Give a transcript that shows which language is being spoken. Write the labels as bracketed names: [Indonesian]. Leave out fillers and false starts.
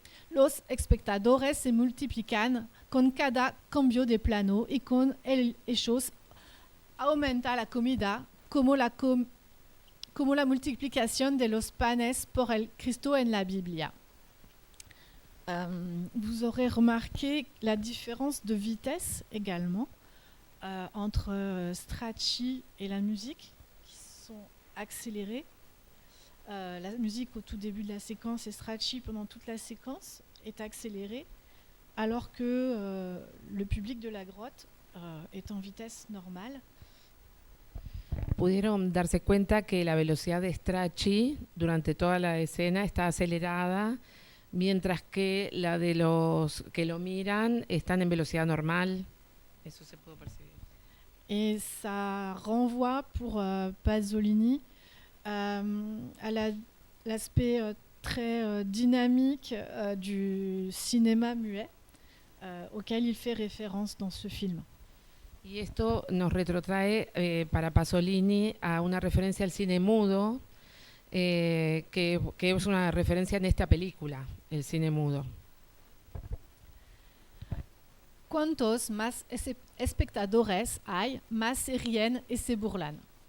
[Spanish] Los espectadores se multiplican con cada cambio de plano y con ellos aumenta la comida como la multiplicación de los panes por el Cristo en la Biblia. [French] Vous aurez remarqué la différence de vitesse également entre Strachey et la musique, qui sont accélérées. La musique au tout début de la séquence et Strachey pendant toute la séquence est accélérée, alors que le public de la grotte est en vitesse normale. [Spanish] Pudieron darse cuenta que la velocidad de Strachey durante toda la escena está acelerada, mientras que la de los que lo miran están en velocidad normal. Eso se pudo percibir. [French] Et ça renvoie pour Pasolini à l'aspect très dynamique du cinéma muet auquel il fait référence dans ce film. [Spanish] Y esto nos retrotrae para Pasolini a una referencia al cine mudo, que es una referencia en esta película, el cine mudo. Cuantos más espectadores hay, más se ríen y se burlan.